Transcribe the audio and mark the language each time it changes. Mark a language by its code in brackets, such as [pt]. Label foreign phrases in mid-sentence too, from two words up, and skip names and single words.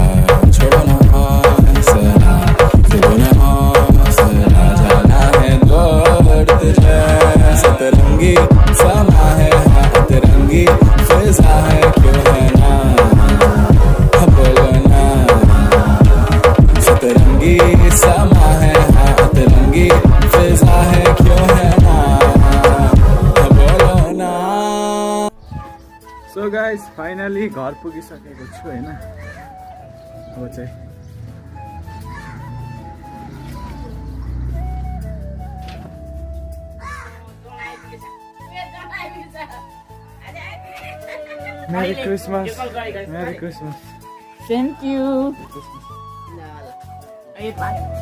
[hi] छोड़ो ना हौसला दे दो ना हौसला जाना है दौड़ तुझे सतरंगी समा है हाथ रंगी फिजा है क्यों है ना बोलो ना सतरंगी समा है हाथ रंगी फिजा है क्यों है ना [en] so guys [ne] फाइनली घर पुगिसकेको छु हैन अब चाहिँ Merry Christmas. [en] Merry Christmas. Thank you. Ay, bye.